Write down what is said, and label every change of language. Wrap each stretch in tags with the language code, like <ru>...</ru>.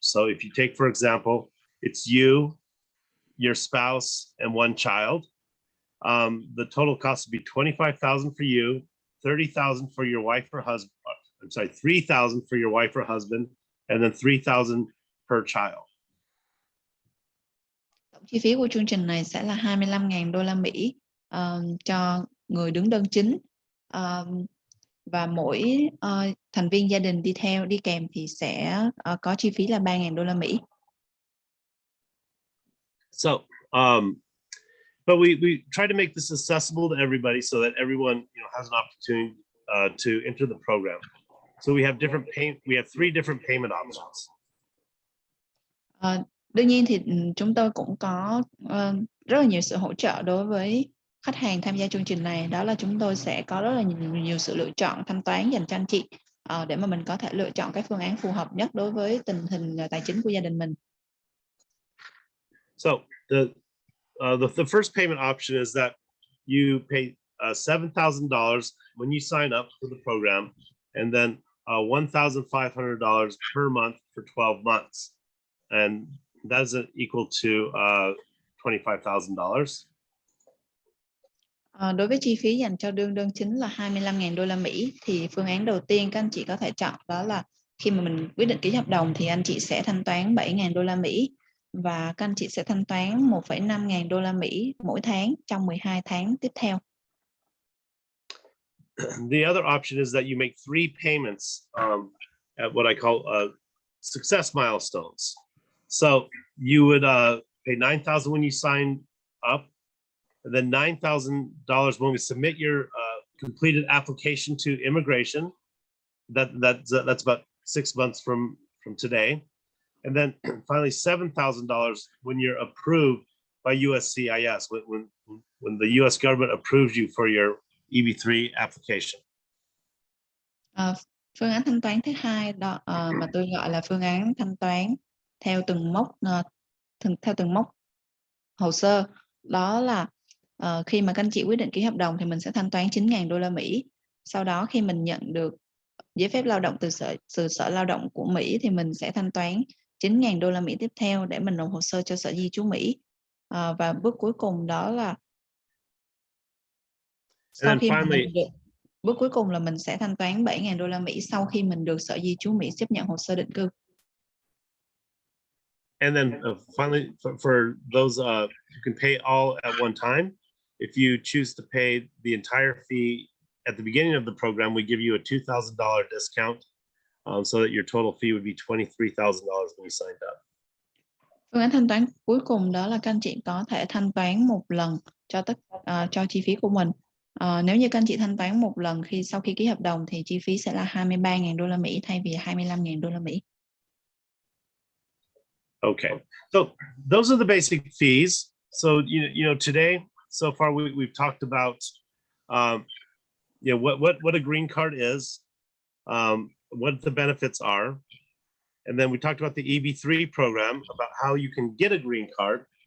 <en>So if you take, for example, it's you, your spouse, and one child, the total cost would be $25,000 for you, $30,000 for your wife or husband. I'm sorry, $3,000 for your wife or husband, and then $3,000 per child.</en> <vi>Tổng chi phí của chương trình này sẽ là 25.000 đô la Mỹ cho người đứng đơn chính, và mỗi thành viên gia đình đi kèm thì sẽ có chi phí là 3.000 đô la Mỹ.</vi> <en>So, but we try to make this accessible to everybody so that everyone, you know, has an opportunity to enter the program. So we have three different payment options.</en> <vi>Đương nhiên thì chúng tôi cũng có rất là nhiều sự hỗ trợ đối với khách hàng tham gia chương trình này, đó là chúng tôi sẽ có rất là nhiều sự lựa chọn thanh toán dành cho anh chị để mà mình có thể lựa chọn cái phương án phù hợp nhất đối với tình hình tài chính của gia đình mình.</vi> <en>So the first payment option is that you pay $7,000 when you sign up for the program, and then $1,500 per month for 12 months, and that is equal to $25,000.</en> <vi>Đối với chi phí dành cho đơn chính là 25.000 đô la Mỹ, thì phương án đầu tiên các anh chị có thể chọn đó là khi mà mình quyết định ký hợp đồng thì anh chị sẽ thanh toán 7.000 đô la Mỹ, và các anh chị sẽ thanh toán 1,5 đô la Mỹ mỗi tháng trong 12 tháng tiếp theo.</vi> <en>The other option is that you make 3 payments at what I call success milestones. So you would pay $9,000 when you sign up, and then $9,000 when we submit your completed application to immigration. That's about 6 months from today, and then finally $7,000 when you're approved by USCIS, when the U.S. government approves you for your EB-3 application.</en> <vi>Phương án thanh toán thứ hai đó mà tôi gọi là phương án thanh toán theo từng mốc theo từng mốc hồ sơ, đó là khi mà các anh chị quyết định ký hợp đồng thì mình sẽ thanh toán 9.000 đô la Mỹ. Sau đó khi mình nhận được giấy phép lao động từ sở lao động của Mỹ thì mình sẽ thanh toán 9.000 đô la Mỹ tiếp theo để mình nộp hồ sơ cho sở di trú Mỹ. Và bước cuối cùng đó là sau khi bước cuối cùng là mình sẽ thanh toán 7.000 đô la Mỹ sau khi mình được sở di trú Mỹ chấp nhận hồ sơ định cư.</vi> <en>And then finally, for those who can pay all at one time, if you choose to pay the entire fee at the beginning of the program, we give you a $2,000 discount, so that your total fee would be $23,000 when you signed up.</en> <vi>Phương án thanh toán cuối cùng đó là các anh chị có thể thanh toán một lần cho chi phí của mình. Nếu như các anh chị thanh toán một lần sau khi ký hợp đồng thì chi phí sẽ là 23.000 đô la Mỹ thay vì 25.000 đô la Mỹ.</vi> <en>Okay, so those are the basic fees. So you know today so far we've talked about what a green card is, what the benefits are, and then we talked about the EB-3 program, about how you can get a green card.</en>